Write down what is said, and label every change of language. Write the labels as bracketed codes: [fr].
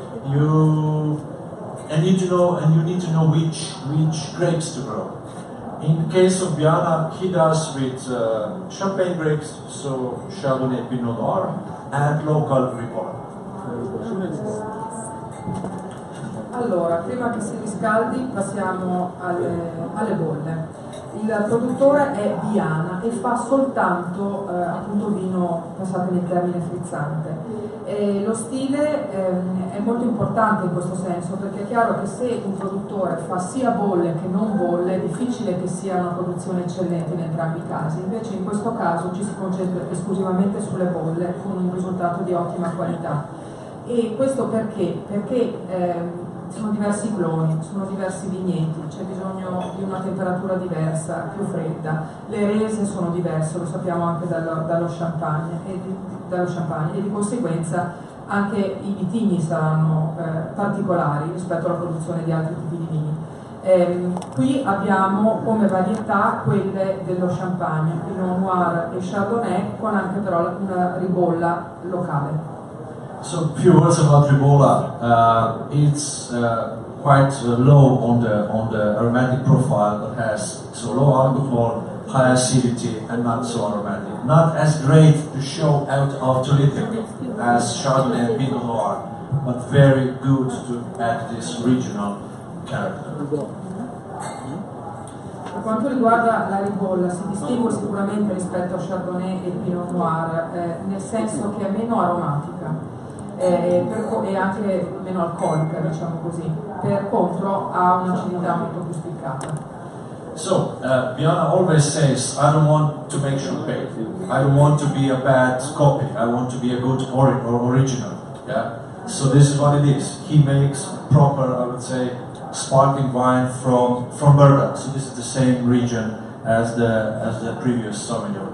[en] You need to know which grapes to grow. In the case of Viana, he does with Champagne grapes, so Chardonnay, Pinot Noir, and local Ripoll. [it] Allora, prima che si riscaldi passiamo alle bolle. Il produttore è Viana e fa soltanto appunto vino, passatemi il termine, frizzante. Lo stile è molto importante in questo senso, perché è chiaro che se un produttore fa sia bolle che non bolle è difficile che sia una produzione eccellente in entrambi i casi. Invece in questo caso ci si concentra esclusivamente sulle bolle con un risultato di ottima qualità. E questo perché? Perché sono diversi cloni, sono diversi vigneti, c'è bisogno di una temperatura diversa, più fredda, le rese sono diverse, lo sappiamo anche dallo champagne e di conseguenza anche i vitigni saranno particolari rispetto alla produzione di altri tipi di vini. Qui abbiamo come varietà quelle dello champagne, Pinot Noir e Chardonnay, con anche però una ribolla locale. [en] So, a few words about Ribolla. It's quite low on the aromatic profile, but has so low alcohol, high acidity, and not so aromatic. Not as great to show out autolytic as Chardonnay and Pinot Noir, but very good to add this regional character. [it] Per quanto riguarda la ribolla, si distingue sicuramente rispetto a Chardonnay e Pinot Noir, nel senso che è meno aromatica. E anche meno alcolica, diciamo così. Per contro ha un'acidità molto più spiccata. [en] So, Viana always says, I don't want to make champagne. I don't want to be a bad copy. I want to be a good original. Yeah. So this is what it is. He makes proper, I would say, sparkling wine from Berda. So this is the same region as the previous Sauvignon.